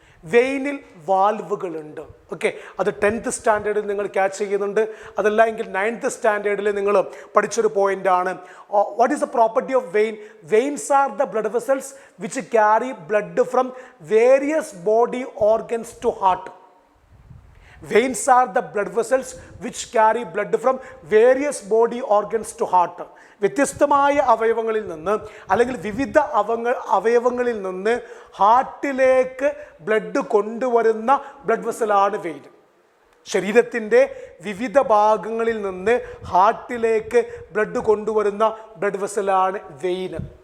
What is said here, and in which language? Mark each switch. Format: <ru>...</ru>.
<ml>വെയിനിൽ വാൽവുകളുണ്ട്. Okay, അത് 10th സ്റ്റാൻഡേർഡിൽ നിങ്ങൾ catch ചെയ്യുന്നുണ്ട്. അതല്ല എങ്കിൽ 9th സ്റ്റാൻഡേർഡിൽ നിങ്ങൾ പഠിച്ചൊരു പോയിൻ്റാണ്.</ml> <en>What is the property of vein? Veins are the blood vessels which carry blood from various body organs to heart. Veins are the blood vessels which carry blood from various body organs to heart.</en> <ml>വ്യത്യസ്തമായ അവയവങ്ങളിൽ നിന്ന് അല്ലെങ്കിൽ വിവിധ അവയവങ്ങളിൽ നിന്ന് ഹാർട്ടിലേക്ക് blood കൊണ്ടുവരുന്ന blood വെസലാണ് vein. ശരീരത്തിൻ്റെ വിവിധ ഭാഗങ്ങളിൽ നിന്ന് ഹാർട്ടിലേക്ക് ബ്ലഡ് കൊണ്ടുവരുന്ന ബ്ലഡ് വെസലാണ് വെയിൻ.</ml>